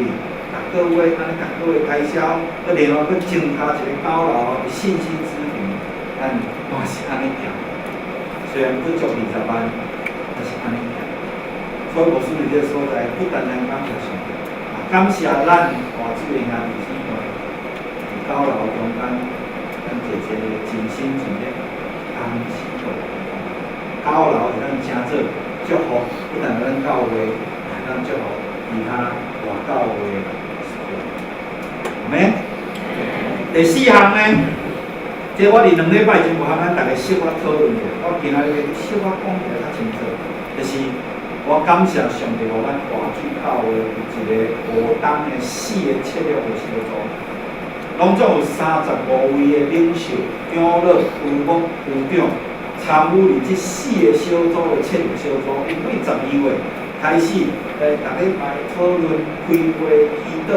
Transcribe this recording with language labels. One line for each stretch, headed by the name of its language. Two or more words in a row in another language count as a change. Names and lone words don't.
Min Nan Chinese: 各位，安尼甲各位开销，佮另外佮增加一个高楼的信息资源，咱嘛是安尼行。虽然不足20万，但是安尼行。所以牧师伫这所在，不单单感谢上帝，感谢咱华水的兄弟姊妹，伫高楼中间，咱姐姐尽心尽力，甘心做。高楼会当真做祝福，不但咱教会，会当祝福其他外教会。咩？第4项呢？这我伫2礼拜前有和咱大家小可讨论者，我今仔日小可讲起来较清楚，就是我感谢上帝，互咱华水教会有一个无当的4个策略的小组，拢总有35位的领袖、长老、副牧、副长参与伫这4个小组的策略小组，因为12月开始，大礼拜讨论、开会、祈祷。